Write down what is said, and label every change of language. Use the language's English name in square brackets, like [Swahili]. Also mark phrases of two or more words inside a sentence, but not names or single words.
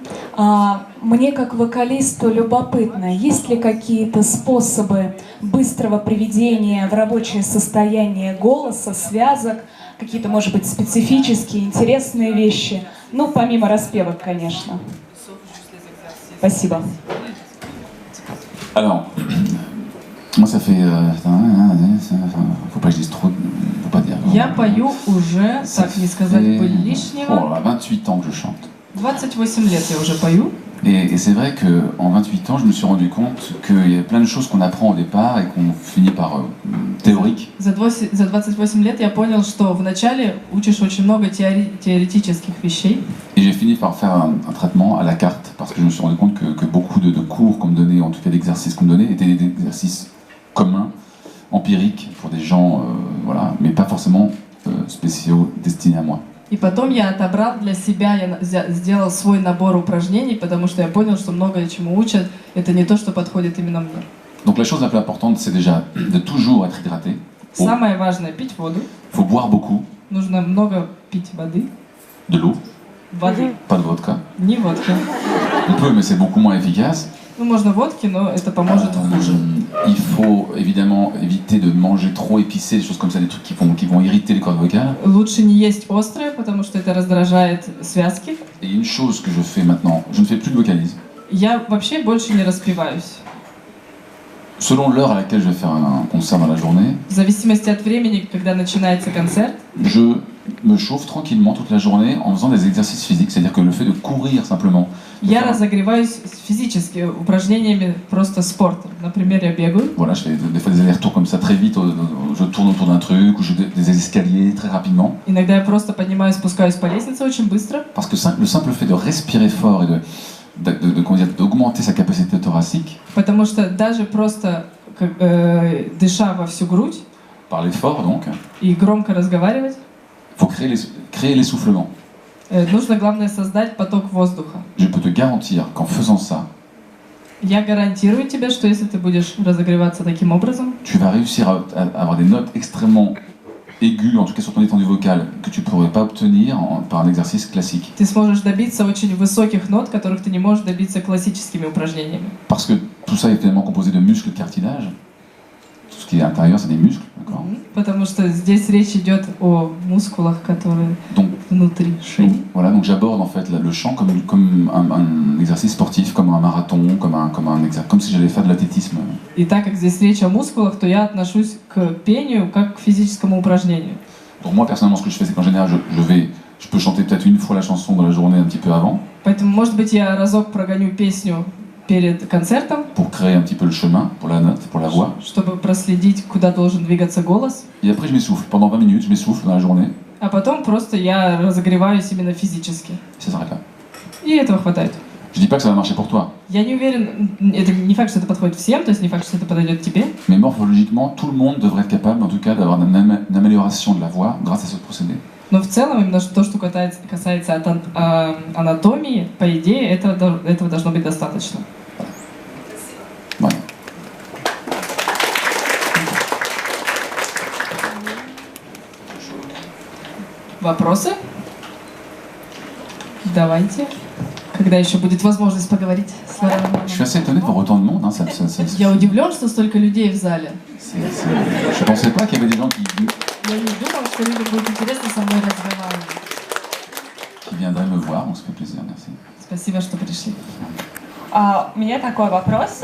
[Russian] Мне как вокалисту любопытно, есть ли какие-то способы быстрого приведения в рабочее состояние голоса, связок, какие-то, может быть, специфические, интересные вещи, ну, помимо распевок, конечно. Спасибо. [French] Alors, moi ça fait... faut pas que je dise trop... Faut pas dire... [Russian] Я пою уже, так не сказать бы лишнего. [French] Bon, alors, 28 ans que je chante. [Russian] 28 лет я уже пою. [French] Et c'est vrai qu'en 28 ans, je me suis rendu compte qu'il y a plein de choses qu'on apprend au départ et qu'on finit par théorique. [Russian] За 28 лет я понял, что вначале учишь очень много теоретических вещей. [French] Et j'ai fini par faire un traitement à la carte parce que je me suis rendu compte que beaucoup de cours qu'on me donnait, en tout cas d'exercices qu'on me donnait, étaient des exercices communs, empiriques pour des gens, voilà, mais pas forcément spéciaux destinés à moi. [Russian] И потом я отобрал для себя, я сделал свой набор упражнений, потому что я понял, что многое, чему учат, это не то, что подходит именно мне. [French] Donc la chose la plus importante, c'est déjà de toujours être hydraté. [Russian] Самое важное — пить воду. [French] Il faut boire beaucoup. [Russian] Нужно много пить воды. [French] De l'eau. [Russian] Воды. [French] Pas de vodka. [Russian] Не водки. [French] On peut, mais c'est beaucoup moins efficace. [Russian] Ну, можно водки, но это поможет хуже. [French] Il faut évidemment éviter de manger trop épicé, des choses comme ça, des trucs qui vont irriter les cordes vocales. [Russian] Лучше не есть острое, потому что это раздражает связки. [French] Et une chose que je fais maintenant, je ne fais plus de vocalise. [Russian] Я вообще больше не распеваюсь. [French] Selon l'heure à laquelle je vais faire un concert dans la journée, [Russian] В зависимости от времени, когда начинается концерт, [French] je me chauffe tranquillement toute la journée en faisant des exercices physiques, c'est-à-dire que le fait de courir simplement. [Russian] я разогреваюсь физически упражнениями, просто спортом. Например, я бегаю. [French] Voilà, je fais des fois des allers-retours comme ça très vite, je tourne autour d'un truc, ou je fais des escaliers très rapidement. [Russian] Иногда я просто поднимаюсь, спускаюсь по лестнице очень быстро. [French] Parce que le simple fait de respirer fort et d'augmenter sa capacité thoracique, [Russian] Потому что даже просто дыша во всю грудь [French] par l'effort donc, [Russian] и громко разговаривать, [French] il faut créer l'essoufflement. [Russian] нужно, главное, создать поток воздуха. [French] Je peux te garantir qu'en faisant ça, [Russian] Я гарантирую тебе, что если ты будешь разогреваться таким образом, [French] tu vas réussir à avoir des notes extrêmement aiguës, en tout cas sur ton étendue vocale, que tu ne pourrais pas obtenir par un exercice classique. [Russian] ты сможешь добиться очень высоких нот, которых ты не можешь добиться классическими упражнениями. [French] Parce que tout ça est finalement composé de muscles et de cartilage. Tout ce qui est à l'intérieur, c'est des muscles, d'accord? [Russian] Потому что здесь речь идет о мускулах, которые [French] Donc, [Russian] внутри шеи. [French] voilà, donc j'aborde en fait le chant comme un exercice sportif, comme un marathon, comme si j'allais faire de l'athlétisme. [Russian] И так как здесь речь о мускулах, то я отношусь к пению как к физическому упражнению. [French] Pour moi, personnellement, ce que je fais, c'est qu'en général, je peux chanter peut-être une fois la chanson dans la journée, un petit peu avant, [Russian] Поэтому, может быть, я разок прогоню песню перед концертом, [French] pour créer un petit peu le chemin pour la note, pour la voix. [Russian] чтобы проследить, куда должен двигаться голос. [French] Et après, je m'essouffle. Pendant 20 minutes, je m'essouffle dans la journée. [Russian] А потом просто я разогреваюсь именно физически. [French] Ça s'arrête là. [Russian] И этого хватает. [French] Je dis pas que ça va marcher pour toi, [Russian] Я не уверен, это не факт, что это подходит всем, то есть не факт, что это подойдет тебе. [French] mais morphologiquement, tout le monde devrait être capable, en tout cas, d'avoir une amélioration de la voix grâce à ce procédé. [Russian] Но в целом, именно то, что касается анатомии, по идее, этого должно быть достаточно. [French] Voilà. [Russian] Вопросы? Давайте. Когда еще будет возможность поговорить с Лораном. [French] Je suis assez étonné de voir autant de monde. Hein, [Russian] Я удивлен, что столько людей в зале. [French] Je pensais pas qu'il y avait des gens [Russian] Я не думал, что людям будет интересно со мной разговаривать. [French] qui viendraient me voir. On se fait plaisir, merci. [Russian] Спасибо, что пришли. У меня такой вопрос.